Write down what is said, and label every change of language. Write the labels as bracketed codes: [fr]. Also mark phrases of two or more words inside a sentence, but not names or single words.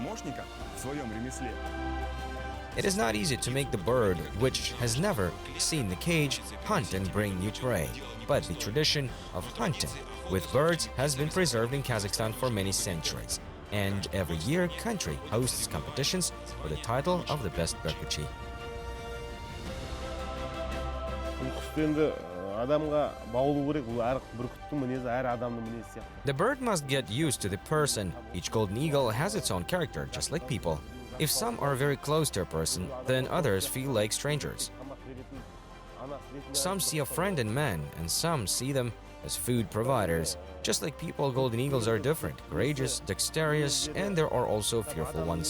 [en] It is not easy to make the bird, which has never seen the cage, hunt and bring new prey. But the tradition of hunting with birds has been preserved in Kazakhstan for many centuries. And every year, country hosts competitions for the title of the best Berkuchi. [kk] Адамға баулу керек, бұл әр бүркіттің мінезі әр адамның мінезі сияқты. [en] The bird must get used to the person. Each golden eagle has its own character, just like people. If some are very close to a person, then others feel like strangers. Some see a friend in man, and some see them as food providers. Just like people, golden eagles are different, courageous, dexterous, and there are also fearful ones.